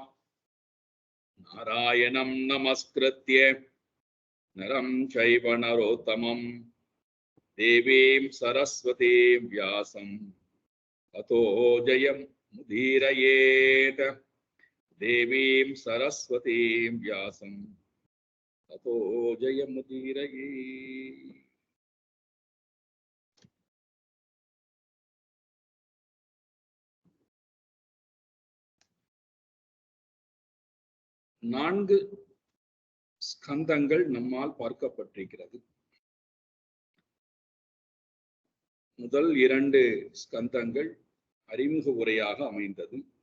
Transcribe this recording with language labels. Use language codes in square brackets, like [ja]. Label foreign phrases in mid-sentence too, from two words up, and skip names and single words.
[sa] नारायणं नमस्कृत्य नरं चैव नरोत्तमं देवीं सरस्वतीं व्यासं ततो जयमुदीरयेत्। देवीं सरस्वतीं व्यासं ततो जयमुदीरयेत्। [ta] நான்கு ஸ்கந்தங்கள் நம்மால் பார்க்கப்பட்டிருக்கிறது. முதல் இரண்டு ஸ்கந்தங்கள் அறிமுக உரையாக அமைந்தது.